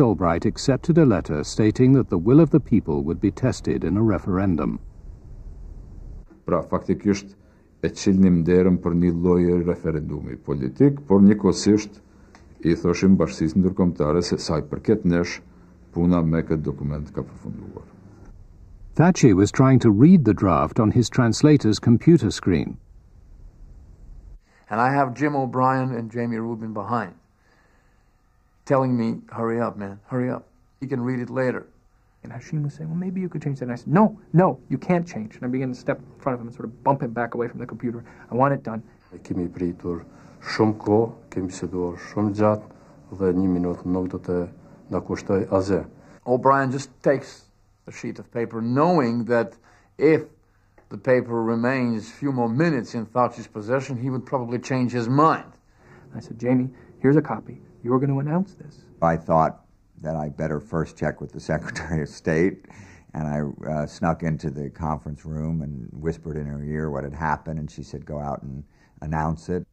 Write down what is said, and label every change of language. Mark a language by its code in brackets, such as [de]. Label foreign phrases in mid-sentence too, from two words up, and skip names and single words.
[en] Albright accepted a letter stating that the will of the people would be tested in a referendum. [sq] Pra, faktikisht e qilnim derën për një lloj referendumi politik, por njëkohësisht I thoshim bashkisë ndërkombëtare se sa I përket nesh, puna me këtë dokument ka përfunduar. [en] Thatcher was trying to read the draft on his translator's computer screen. And I have Jim O'Brien and Jamie Rubin behind, telling me, hurry up, man, hurry up. You can read it later. And Hashim was saying, well, maybe you could change that. And I said, no, you can't change. And I began to step in front of him and sort of bump him back away from the computer. I want it done. [sq] Kemi pritur shumë kohë, kemi biseduar shumë gjatë dhe 1 minutë nuk do të na kushtoj asgjë. [en] O'Brien just takes a sheet of paper, knowing that if the paper remains a few more minutes in Fauci's possession, he would probably change his mind. I said, Jamie, here's a copy. You're going to announce this. I thought that I better first check with the Secretary of State, and I snuck into the conference room and whispered in her ear what had happened, and she said, go out and announce it.